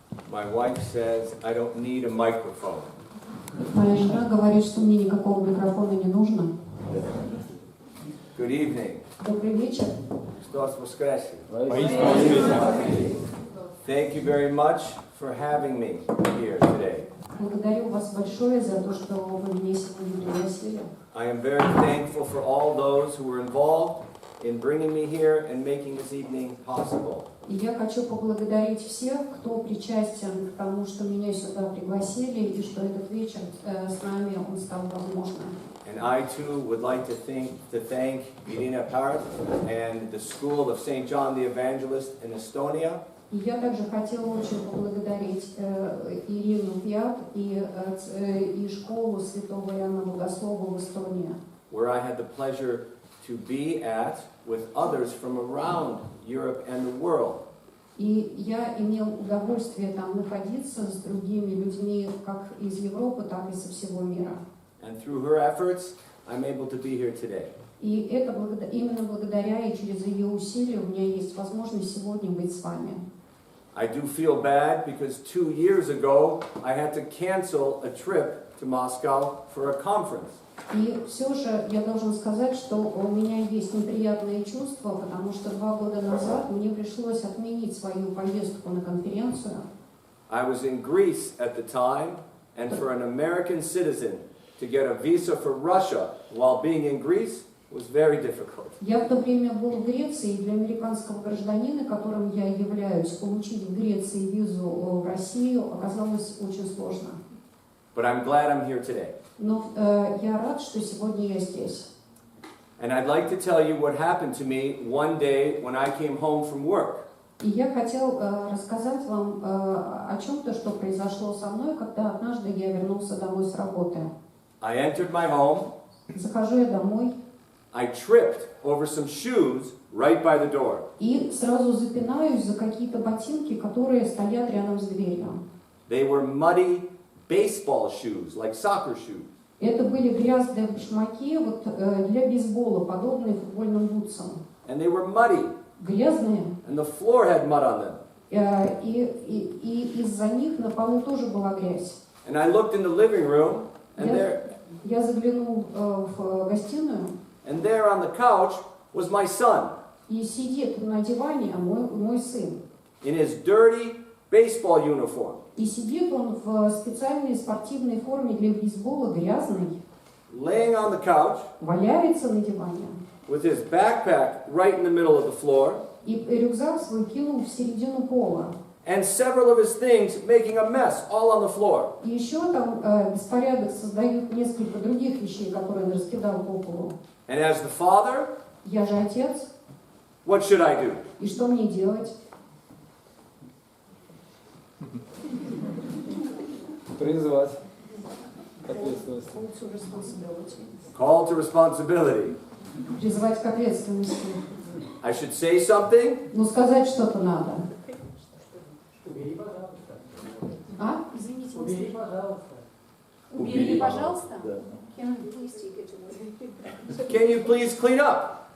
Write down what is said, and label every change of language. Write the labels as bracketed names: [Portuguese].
[English] My wife says I don't need a microphone. [Russian] Моя жена говорит, что мне никакого микрофона не нужно. [English] Good evening. [Russian] Добрый вечер. Христос воскресе. [English] Thank you very much for having me here today. [Russian] Благодарю вас большое за то, что вы меня сегодня пригласили. [English] I am very thankful for all those who were involved in bringing me here and making this evening possible. [Russian] И я хочу поблагодарить всех, кто причастен к тому, что меня сюда пригласили, и что этот вечер с нами он стал возможным. [English] And I too would like to thank Irina Part and the School of St. John the Evangelist in Estonia. [Russian] И я также хотела очень поблагодарить Ирину Пиат и школу Святого Иоанна Богослова в Эстонии, [English] Where I had the pleasure to be at with others from around Europe and the world. [Russian] И я имел удовольствие там находиться с другими людьми, как из Европы, так и со всего мира. [English] And through her efforts, I'm able to be here today. [Russian] И это именно благодаря и через ее усилия у меня есть возможность сегодня быть с вами. [English] I do feel bad because 2 years ago I had to cancel a trip to Moscow for a conference. [Russian] И все же я должен сказать, что у меня есть неприятные чувства, потому что 2 года назад мне пришлось отменить свою поездку на конференцию. [English] I was in Greece at the time, and for an American citizen to get a visa for Russia while being in Greece was very difficult. [Russian] Я в то время был в Греции, и для американского гражданина, которым я являюсь, получить в Греции визу в Россию оказалось очень сложно. [English] But I'm glad I'm here today. [Russian] Но я рад, что сегодня я здесь. [English] And I'd like to tell you what happened to me one day when I came home from work. [Russian] И я хотел рассказать вам о чем-то, что произошло со мной, когда однажды я вернулся домой с работы. [English] I entered my home. [Russian] Захожу я домой. [English] I tripped over some shoes right by the door. [Russian] И сразу запинаюсь за какие-то ботинки, которые стоят рядом с дверью. [English] They were muddy baseball shoes, like soccer shoes. [Russian] Это были грязные башмаки вот, для бейсбола, подобные футбольным бутсам. [English] And they were muddy. [Russian] Грязные. [English] And the floor had mud on them. [Russian] И из-за них на полу тоже была грязь. [English] And I looked in the living room, and [Russian] Я заглянул в гостиную. [English] And there on the couch was my son. [Russian] И сидит на диване мой сын. [English] In his dirty baseball uniform. [Russian] И сидит он в специальной спортивной форме для бейсбола, грязный. [English] Laying on the couch. [Russian] Валяется на диване. [English] With his backpack right in the middle of the floor. [Russian] И рюкзак свой кинул в середину пола. [English] And several of his things making a mess all on the floor. [Russian] И еще там беспорядок создают несколько других вещей, которые он раскидал по полу. [English] And as the father, [Russian] Я же отец. [English] what should I do? [Russian] И что мне делать? Призвать к ответственности. [English] Call to responsibility. [Russian] Призвать к ответственности. [English] I should say something. [Russian] Ну, сказать что-то надо. Убери, пожалуйста. А? Извините. Убери, пожалуйста. Убери, пожалуйста. [English] Can you please clean up?